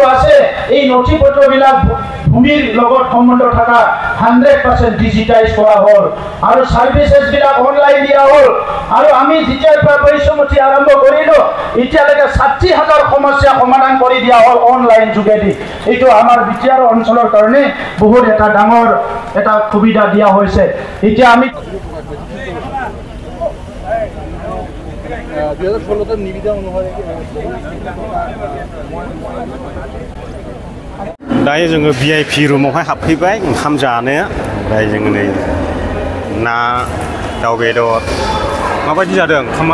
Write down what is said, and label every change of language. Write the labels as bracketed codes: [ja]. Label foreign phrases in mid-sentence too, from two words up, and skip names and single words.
[as] আছে এই নথিপত্ৰবিলাক ভূমিৰ লগত সম্বন্ধ থকা 100% ডিজিটাইজ কৰা হ'ল আৰু সাৰ্ভিসেছবিলাক অনলাইন দিয়া হ'ল আৰু আমি যেতিয়াৰ পৰা বৈশ্যমুঠি আৰম্ভ কৰিলো এতিয়ালৈকে 60000 সমস্যা সমাধান কৰি দিয়া হ'ল অনলাইন যোগেদি এইটো আমাৰ বিটিআৰ অঞ্চলৰ কাৰণে বহুত এটা ডাঙৰ এটা সুবিধা দিয়া হৈছে এতিয়া আমি [brx] दायो जोङो भिआइपि रुमावहाय हाबफैबाय ओंखाम जानो ओमफ्राय जोङो नै ना दाउ बेदर माबायदि जादों ओंखामा